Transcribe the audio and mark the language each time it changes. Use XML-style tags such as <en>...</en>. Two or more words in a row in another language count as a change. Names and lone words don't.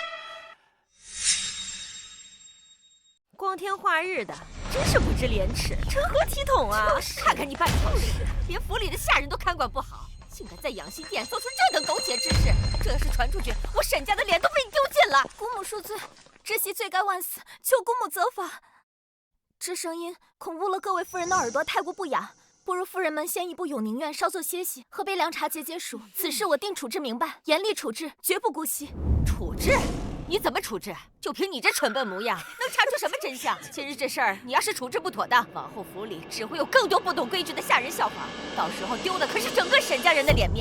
<zh>光天化日的，真是不知廉恥，成何體統啊！看看你辦的好事，連府裡的下人都看管不好，竟敢在養心殿做出這等苟且之事！這要是傳出去，我沈家的臉都被你丟盡了！姑母恕罪，侄媳罪該萬死，求姑母責罰。這聲音恐誤了各位夫人的耳朵，太過不雅。不如夫人們先一步永寧院稍作歇息，喝杯涼茶解解暑。此事我定處置明白，嚴厲處置，絕不姑息。處置？你怎麼處置？就憑你這蠢笨模樣，能查出什麼真相？今日這事兒，你要是處置不妥當，往後府裡只會有更多不懂規矩的下人效仿，到時候丟的可是整個沈家人的臉面。</zh>